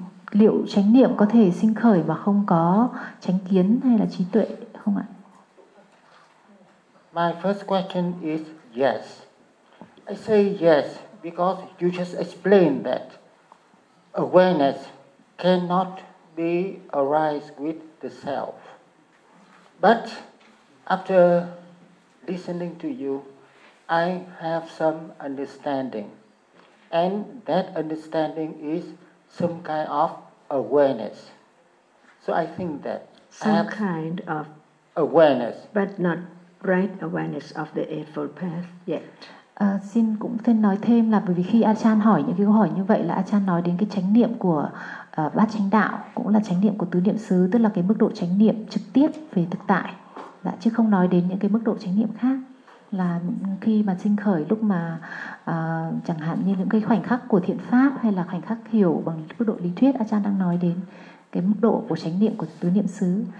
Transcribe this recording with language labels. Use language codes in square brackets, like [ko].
[vi] Liệu chánh niệm có thể sinh khởi mà không có chánh kiến hay là trí tuệ không ạ? [en] My first question is yes. I say yes because you just explained that awareness cannot be arise with the self. But after listening to you, I have some understanding. And that understanding is some kind of awareness. So I think that some kind of awareness. But not right awareness of the Eightfold Path yet. [vi] Xin cũng xin nói thêm là bởi vì khi Achan hỏi những cái câu hỏi như vậy là Achan nói đến cái chánh niệm của bát chánh đạo, cũng là chánh niệm của tứ niệm xứ, tức là cái mức độ chánh niệm trực tiếp về thực tại. Đã, chứ không nói đến những cái mức độ chánh niệm khác. Là khi mà sinh khởi lúc mà chẳng hạn như những cái khoảnh khắc của thiện pháp hay là khoảnh khắc hiểu bằng mức độ lý thuyết, Achan đang nói đến cái mức độ của chánh niệm của tứ niệm xứ.